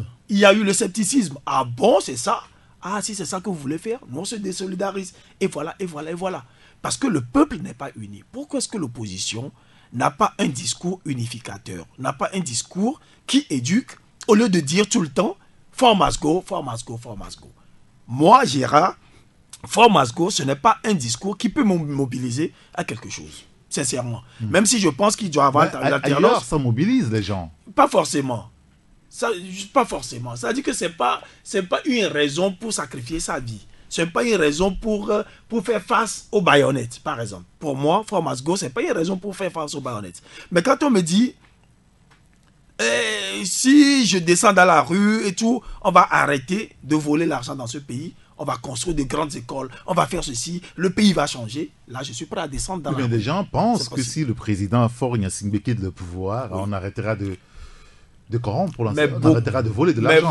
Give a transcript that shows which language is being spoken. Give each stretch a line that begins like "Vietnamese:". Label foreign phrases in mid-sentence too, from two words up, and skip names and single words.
French: Il y a eu le scepticisme. Ah bon, c'est ça? Ah si c'est ça que vous voulez faire, nous on se désolidarise. Et voilà, et voilà, et voilà. Parce que le peuple n'est pas uni. Pourquoi est-ce que l'opposition n'a pas un discours unificateur, n'a pas un discours qui éduque, au lieu de dire tout le temps «
English: For must go, for must go, for must go ».
French: Moi, Gérard,
English: for must go,
French: ce n'est pas un discours qui peut me mobiliser à quelque chose, sincèrement. Même si je pense qu'il doit avoir l'alternance. Ailleurs, ça mobilise les gens. Pas forcément. Pas forcément. Ça dit que c'est pas une raison pour sacrifier sa vie. Ce n'est pas une raison pour faire face aux baïonnettes, par exemple. Pour moi,
English: For must go,
French: ce n'est pas une raison pour faire face aux baïonnettes. Mais quand on me dit, si je descends dans la rue et tout, on va arrêter de voler l'argent dans ce pays, on va construire de grandes écoles, on va faire ceci, le pays va changer. Là, je suis prêt à descendre dans la rue. Les gens pensent que si le président Faure Gnassingbé quitte le pouvoir, on arrêtera de corrompre pour l'instant, on arrêtera de voler de l'argent.